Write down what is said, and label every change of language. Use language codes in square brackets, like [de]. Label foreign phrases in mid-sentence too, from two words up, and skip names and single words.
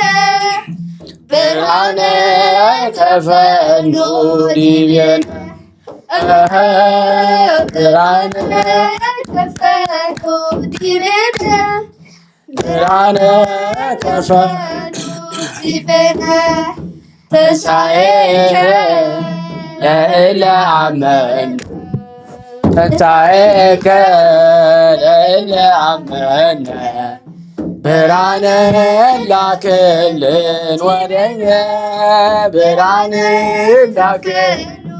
[tig] ብርሃነ ተፈኑ ዲብነ ብርሃነ ተፈኑ ዲብነ ብርሃነ ተፈኑ ዲብነ [gez] ተንሣኤከ ለእለ አመኑ ተንሣኤከ ለእለ አመነ ብርሃነ [am] ላክልን ወደኛ ብርሃነ ላክልን